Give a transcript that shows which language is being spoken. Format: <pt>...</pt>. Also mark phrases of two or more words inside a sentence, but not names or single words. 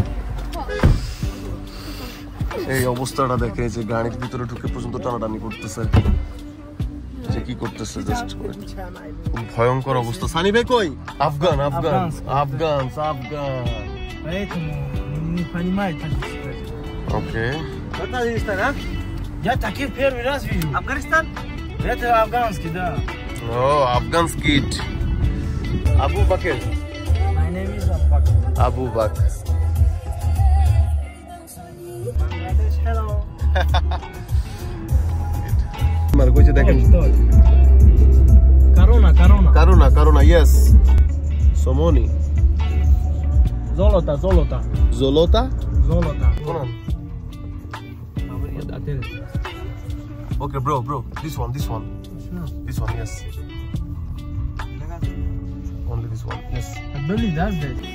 <bn>এই অবস্থাটা দেখে যে গাড়ির ভিতরে ঢুকে পর্যন্ত টানাটানি করতেছে, যে কি করতেছে জাস্ট খুব ভয়ঙ্কর অবস্থা। সানি ভাই কই? আফগান আফগান আফগান আফগান। ওকে</bn> <ru>Я таких первый раз вижу. Афганистан? Это афганский, да.</ru> <bn>ও আফগানস্কি কিড। আবু বাকের।</bn> <en>My name is Abubakar.</en> <bn>আবু বাক।</bn> <en>Bangladesh, hello.</en> <bn>আমার কইছে দেখেন</bn> <en>Corona.</en> <bn>কারুনা কারুনা, ইয়েস। সোমনি</bn> <ru>Zolota. জোলোতা Zolota.</ru> <bn>কোন?</bn> <en>Okay, bro, this one, yes. Only this one, yes. I believe that's it.</en>